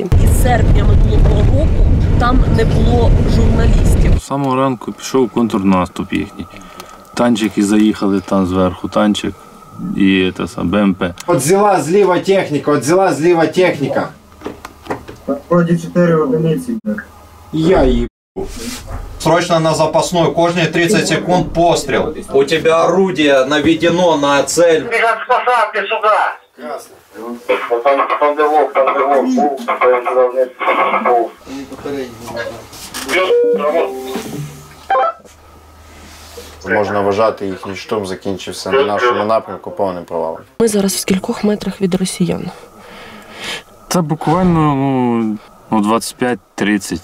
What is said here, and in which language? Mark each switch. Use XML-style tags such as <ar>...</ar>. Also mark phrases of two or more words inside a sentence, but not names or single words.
<uk>Із серпня минулого року там не було журналістів. З самого ранку пішов контрнаступ їхній. Танчики заїхали там зверху, танчик і БМП. От взяла зліва техніка, Вроде 4 одиниці. Я їбу.</uk> <ru>Срочно на запасной, кожные 30 секунд пострел. У тебя орудие наведено на цель. Бежать с посадки сюда! Красно. Там белок,</ru> <uk>Можна вважати, їхній штурм закінчився на нашому напрямку повним провалом. Ми зараз в скількох метрах від росіян? Це буквально 25-30.</uk>